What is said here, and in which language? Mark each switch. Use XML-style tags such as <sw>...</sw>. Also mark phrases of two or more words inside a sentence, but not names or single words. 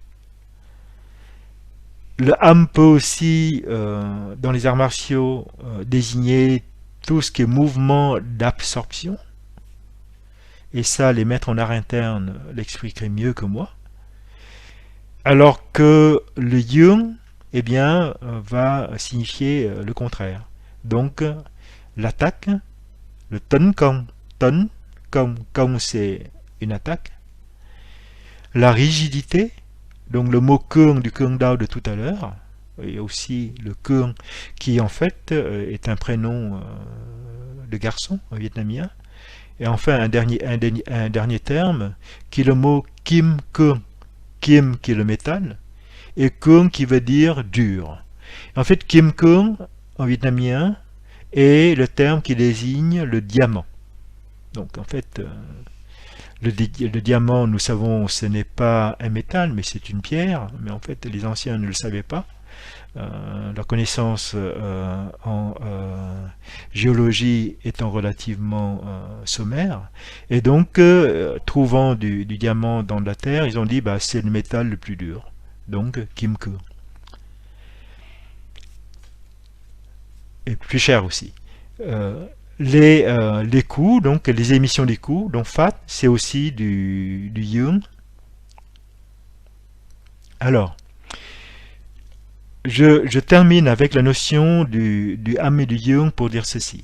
<fr>Le Am peut aussi, dans les arts martiaux, désigner tout ce qui est mouvement d'absorption. et ça les maîtres en art interne l'expliqueraient mieux que moi, alors que le yung, eh bien, va signifier le contraire. Donc, l'attaque, le</fr> <vi>tấn công</vi> <fr>c'est une attaque, la rigidité, donc le mot cương du cương Dao de tout à l'heure, et aussi le cương qui en fait est un prénom de garçon en vietnamien, et enfin un dernier terme qui est le mot</fr> <vi>kim cương,</vi> <fr>kim qui est le métal, et cương qui veut dire dur. En fait,</fr> <vi>kim cương</vi> <fr>en vietnamien est le terme qui désigne le diamant. Donc en fait, le diamant, nous savons, ce n'est pas un métal, mais c'est une pierre. Mais en fait, les anciens ne le savaient pas. Leur connaissance en géologie étant relativement sommaire. Et donc, trouvant du diamant dans de la terre, ils ont dit bah, c'est le métal le plus dur. Donc,</fr> <vi>kim cương.</vi> <fr>Et plus cher aussi. Les coûts, donc les émissions des coûts, donc fat, c'est aussi du yung. Alors, je termine avec la notion du ham et du yung pour dire ceci.</fr>